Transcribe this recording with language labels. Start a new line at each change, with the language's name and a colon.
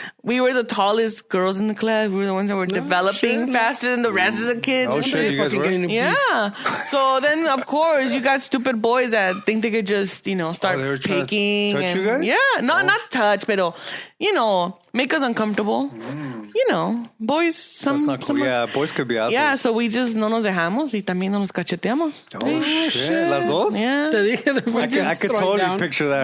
English: we were the tallest girls in the class. We were the ones that were developing faster than the rest of the kids. Oh, shit, you guys were? Yeah. So then, of course, you got stupid boys that think they could just, start they were trying to picking. touch you guys? Yeah. Not touch, but, make us uncomfortable. Boys, That's not cool. Yeah, boys could be assholes. Yeah, so we just
Spanish: no nos dejamos y también no nos cacheteamos.
English: Oh, shit.
Spanish: Las dos?
English: Yeah. I could totally picture that.